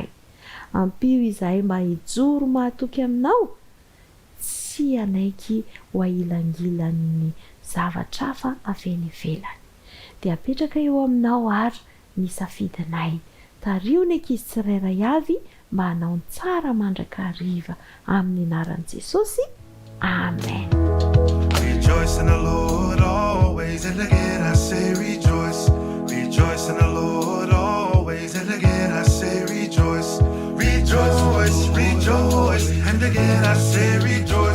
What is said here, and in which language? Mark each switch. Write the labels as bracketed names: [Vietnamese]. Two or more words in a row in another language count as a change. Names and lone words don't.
[Malagasy] Ampio izahay mba hijoro mahatoky aminao, tsy anaiky ho ailangilan'ny zavatra hafa avy any ivelany. Dia apetraka eo aminao ary ny safidinay. Tario ny ankizy tsirairay avy mba hanao ny tsara mandrakariva amin'ny anaran'i Jesosy. Amen. [English] Rejoice in the Lord always, and again I say rejoice. Rejoice in the Lord always, and again I say rejoice. Rejoice, rejoice, and again I say rejoice.